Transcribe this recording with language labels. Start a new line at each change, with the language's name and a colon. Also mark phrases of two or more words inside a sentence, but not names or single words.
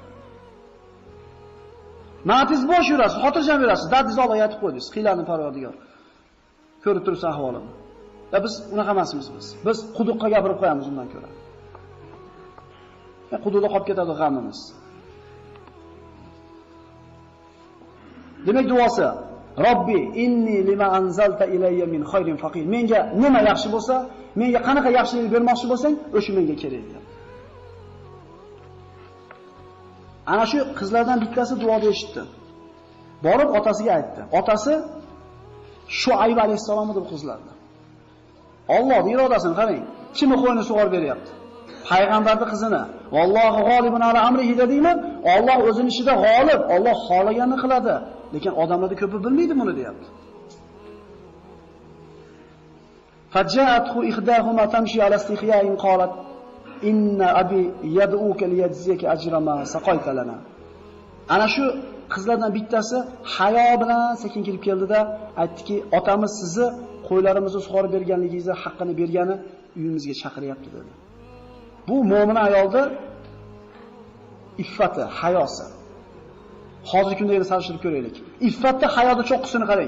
Uzbek: Matiz bosh yurasiz, xotirjam yurasiz, dardingizni Allohga aytib qo'ydingiz. Qiylarni Parvardigor ko'rib tursa ahvolimni. Biz unaqa emasmiz biz. Biz quduqqa gapirib qo'yamiz undan ko'ra. Quduqda qolib ketadi g'amimiz. Demak duosi
Arabic: رَبِّ إِنِّي لِمَا أَنْزَلْتَ إِلَيَّ مِنْ خَيْرٍ فَقِيرٌ.
Uzbek: Menga nima yaxshi bo'lsa, menga qanaqa yaxshilik bermoqchi bo'lsang, o'sha menga kerak deydi. Ana shu qizlardan bittasi duoda eshitdi. Borib otasiga aytdi. Otasi Shuayb alayhisalom edi bu qizlardan. Allohning irodasini qarang. Kimni qo'yini sug'orib beryapti? Payg'ambarning qizini.
Arabic: وَاللَّهُ غَالِبٌ عَلَىٰ أَمْرِهِ
Uzbek: dedingmi? Alloh o'zining ishida g'olib. Alloh xohlaganini qiladi. Lekin odamlarda ko'pi bilmaydi buni deyapti.
Arabic: فَجَاءَتْهُ إِحْدَاهُمَا تَمْشِي عَلَى اسْتِحْيَاءٍ قَالَتْ إِنَّ أَبِي يَدْعُوكَ لِيَجْزِيَكَ أَجْرَ مَا سَقَيْتَ لَنَا.
Uzbek: Ana shu qizlardan bittasi hayo bilan sekin kirib keldida aytdiki, otamiz sizni qo'ylarimizni sug'orib berganligingizni haqqini bergani uyimizga chaqiryapti dedi. Bu mo'min ayolda iffati, hayosi. Hozirgi kunda yana solishtirib ko'raylik. Iffatda hayoda cho'qqisini qarang.